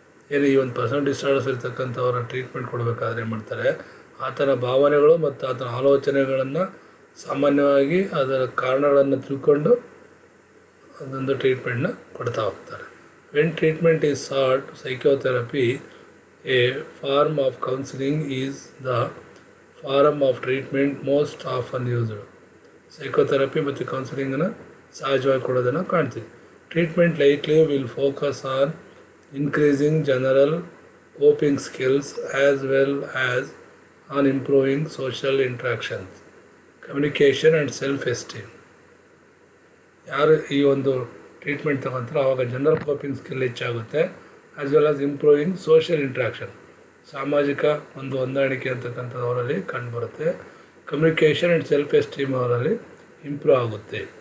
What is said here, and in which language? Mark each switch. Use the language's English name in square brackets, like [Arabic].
[Kannada] ಏನು ಈ ಒಂದು ಪರ್ಸನಾಲಿಟಿ ಡಿಸಾರ್ಡರ್ಸ್ ಇರ್ತಕ್ಕಂಥವ್ರ ಟ್ರೀಟ್ಮೆಂಟ್ ಕೊಡಬೇಕಾದ್ರೆ ಏನು ಮಾಡ್ತಾರೆ, ಆತನ ಭಾವನೆಗಳು ಮತ್ತು ಆತನ ಆಲೋಚನೆಗಳನ್ನು ಸಾಮಾನ್ಯವಾಗಿ ಅದರ ಕಾರಣಗಳನ್ನು ತಿಳ್ಕೊಂಡು ಅದೊಂದು ಟ್ರೀಟ್ಮೆಂಟ್ನ ಕೊಡ್ತಾ ಹೋಗ್ತಾರೆ. [English] When treatment is sought, psychotherapy a form of counselling is the form of treatment most often used. [Kannada] Psychotherapy ಮತ್ತು ಕೌನ್ಸಿಲಿಂಗನ್ನು ಸಹಜವಾಗಿ ಕೊಡೋದನ್ನು ಕಾಣ್ತೀವಿ. [English] Treatment likely will focus on increasing general coping skills as well as on improving social interactions, communication and self-esteem. [Kannada] ಯಾರು ಈ ಒಂದು treatment ತಗೊಂತಾರೆ ಆವಾಗ general coping skill ಹೆಚ್ಚಾಗುತ್ತೆ, [English] as well as improving social interaction, [Kannada] ಸಾಮಾಜಿಕ ಒಂದು ಹೊಂದಾಣಿಕೆ ಅಂತಕ್ಕಂಥದ್ದು ಅವರಲ್ಲಿ ಕಂಡುಬರುತ್ತೆ. [English] communication and self esteem [Kannada] ಅವರಲ್ಲಿ ಇಂಪ್ರೂವ್ ಆಗುತ್ತೆ.